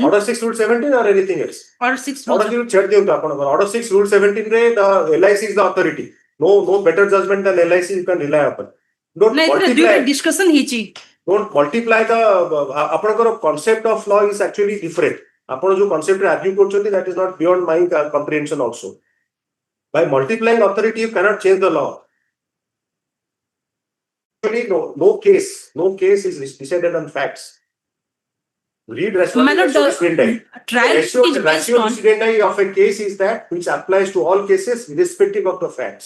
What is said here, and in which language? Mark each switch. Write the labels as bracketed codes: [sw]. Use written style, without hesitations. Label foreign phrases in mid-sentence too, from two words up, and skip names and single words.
[en] Order 6 Rule 17 or anything else? Order 6 Rule. Order 6 Rule 17 the LIC is the authority. No better judgment than LIC you can rely upon. Don't multiply. Discussion don't multiply the ଆପଣଙ୍କର concept of law is actually different. [or] ଆପଣ ଯୋଉ concept ରେ argue କରୁଛନ୍ତି [en] that is not beyond my comprehension also. By multiplying authority you cannot change the law. Actually, no case is decided on facts. Read ratio decidendi. Ratio decidendi of a case is that which applies to all cases irrespective of the facts.